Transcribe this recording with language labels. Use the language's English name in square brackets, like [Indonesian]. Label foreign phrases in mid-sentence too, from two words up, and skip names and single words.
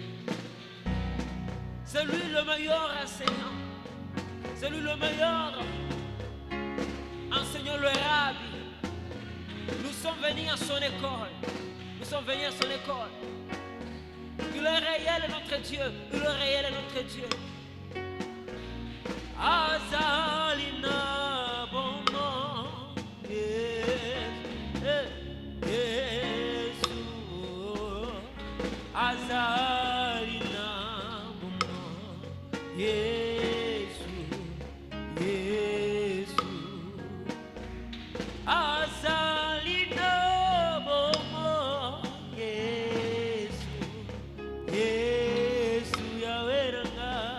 [French] C'est lui le meilleur enseignant. C'est lui le meilleur enseignant, le rabbi. Nous sommes venus à son école. Nous sommes venus à son école. Il est réel notre Dieu. Il est réel notre Dieu. [Lingala] Azalina bomo Yesu Azalina bomo Yesu Yesu Azalina bomo Yesu Yesu yaweranga